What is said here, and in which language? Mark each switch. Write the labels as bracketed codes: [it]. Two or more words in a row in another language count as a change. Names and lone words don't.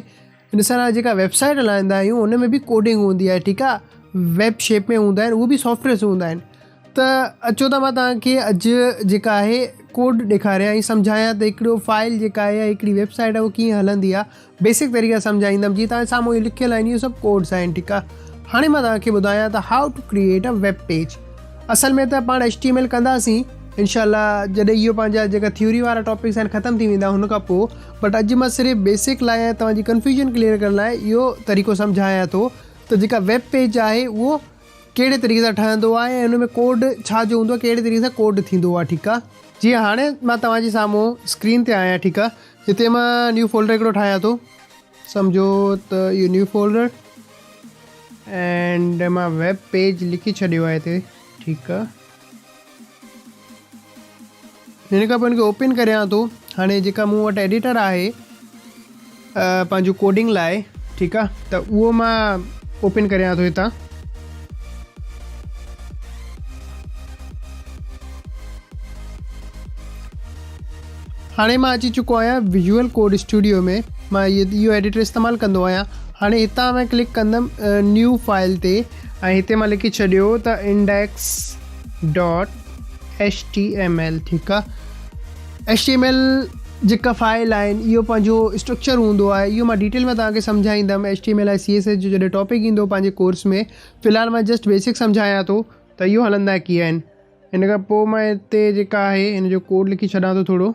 [sd] इन सां जेका वेबसाइट हलाईंदा आहियूं उन में बि कोडिंग हूंदी आहे, ठीकु आहे, [en] web shape [sd] में हूंदा आहिनि, उहे बि सॉफ्टवेयर्स हूंदा आहिनि। त अचो त मां तव्हांखे अॼु जेका आहे कोड ॾेखारियां ऐं सम्झायां त हिकिड़ो फाइल जेका आहे, हिकिड़ी वेबसाइट आहे, उहो कीअं हलंदी आहे, बेसिक तरीक़े सां सम्झाईंदुमि। जीअं तव्हां साम्हूं इहो लिखियलु आहिनि, इहो सभु कोड्स आहिनि, ठीकु आहे। हाणे मां तव्हांखे ॿुधायां त [en] how to create a web page. [sd] असल में त पाण HTML कंदासीं इंशाल्लाह, जॾहिं इहो पंहिंजा जेका थ्योरी वारा टॉपिक्स आहिनि ख़तमु थी वेंदा हुन खां पोइ। बट अॼु मां सिर्फ़ु बेसिक लाइ तव्हांजी [en] confusion clear [sd] करण लाइ इहो तरीक़ो सम्झायां थो त जेका [en] web page [sd] आहे उहो कहिड़े तरीक़े सां ठहंदो आहे ऐं हुन में कोड छा जो हूंदो आहे, कहिड़े तरीक़े सां कोड थींदो आहे। ठीकु आहे, जीअं हाणे मां तव्हांजे साम्हूं स्क्रीन ते आहियां। ठीकु आहे, हिते मां [en] new folder [sd] हिकिड़ो ठाहियां थो, सम्झो त इहो [en] new folder and [sd] मां [en] web page [sd] लिखी छॾियो आहे हिते। ठीकु आहे, हिन खां पोइ हिनखे ओपन करियां थो। हाणे जेका मूं वटि एडिटर आहे पंहिंजो कोडिंग लाइ, ठीकु आहे, त उहो मां ओपन करियां थो हितां। हाणे मां अची चुको आहियां विजुअल कोड स्टूडियो में। मां इहो एडिटर इस्तेमालु कंदो आहियां। हाणे हितां मैं क्लिक कंदुमि [en] new file [sd] ते ऐं हिते मां लिखी छॾियो त index.html। ठीकु आहे, HTML जेका फाइल आहिनि इहो पंहिंजो स्ट्रक्चर हूंदो आहे। इहो मां डिटेल में तव्हांखे सम्झाईंदुमि। HTML ऐं CSS जो जॾहिं टॉपिक ईंदो पंहिंजे कोर्स में। फ़िलहालु मां [en] just basic [sd] सम्झायां थो त इहो हलंदा कीअं आहिनि। हिन खां पोइ मां हिते जेका आहे हिन जो कोड लिखी छॾां थो थोरो।